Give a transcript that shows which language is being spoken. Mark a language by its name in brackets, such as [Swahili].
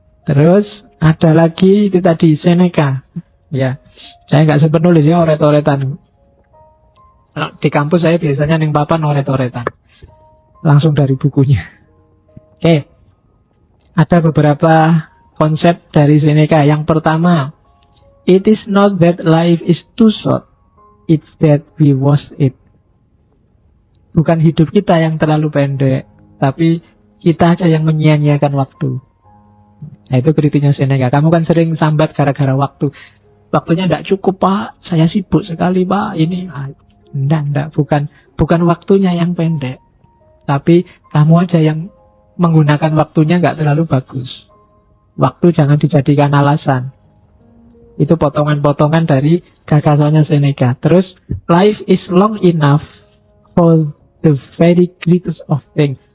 [Indonesian] Terus ada lagi itu tadi Seneca. Ya, saya nggak sempat nulis ya oret-oretan. Di kampus saya biasanya ning papan oret-oretan. Langsung dari bukunya. Oke, ada beberapa konsep dari Seneca. [English] Yang pertama, it is not that life is too short, it's that we waste it. [Indonesian] Bukan hidup kita yang terlalu pendek, tapi kita aja yang menyia-nyiakan waktu. Nah itu kritiknya Seneca. Kamu kan sering sambat gara-gara waktu. Waktunya tidak cukup Pak, saya sibuk sekali Pak. Ini, enggak, bukan waktunya yang pendek, tapi kamu aja yang menggunakan waktunya nggak terlalu bagus. Waktu jangan dijadikan alasan. Itu potongan-potongan dari gagasannya Seneca. [English] Terus, life is long enough for the very greatest of things.